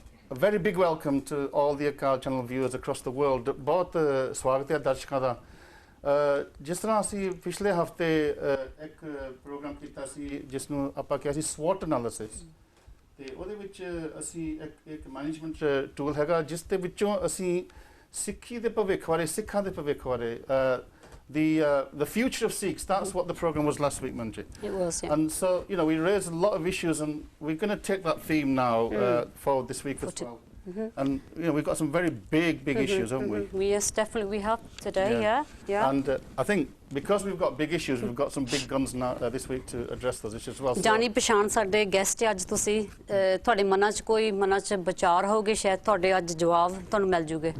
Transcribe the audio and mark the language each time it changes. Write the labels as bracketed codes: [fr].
[en] A very big welcome to all the Akal channel viewers across the world. [hi] बहुत स्वागत है दर्शकों का। जिस तरह [pa] ਅਸੀਂ ਪਿਛਲੇ ਹਫਤੇ ਇੱਕ ਪ੍ਰੋਗਰਾਮ ਕੀਤਾ ਸੀ ਜਿਸ ਨੂੰ ਆਪਾਂ ਕਿਹਾ ਸੀ SWOT ਐਨਾਲਿਸਿਸ ਤੇ ਉਹਦੇ ਵਿੱਚ ਅਸੀਂ ਇੱਕ ਮੈਨੇਜਮੈਂਟ ਟੂਲ ਹੈਗਾ ਜਿਸ ਦੇ ਵਿੱਚੋਂ ਅਸੀਂ ਸਿੱਖੀ ਦੇ ਭਵਿੱਖ ਬਾਰੇ ਸਿੱਖਾਂ ਦੇ ਭਵਿੱਖ ਬਾਰੇ [en] the future of Sikhs, that's what the program was last week, Manjeet. It was, yeah. And so, you know, we raised a lot of issues and we're going to take that theme now for this week as well. And, you know, we've got some very big issues, haven't we? Yes, definitely we have today, yeah. And I think because we've got big issues, we've got some big guns now this week to address those issues as well. [pa] ਜਾਨੀ ਪਛਾਣ ਸਾਡੇ guest ਅੱਜ ਤੁਸੀਂ ਤੁਹਾਡੇ ਮਨਾਂ 'ਚ ਕੋਈ ਮਨਾਂ 'ਚ ਵਿਚਾਰ ਹੋਗੇ ਸ਼ਾਇਦ ਤੁਹਾਡੇ ਅੱਜ ਜਵਾਬ ਤੁਹਾਨੂੰ ਮਿਲ ਜੂਗੇ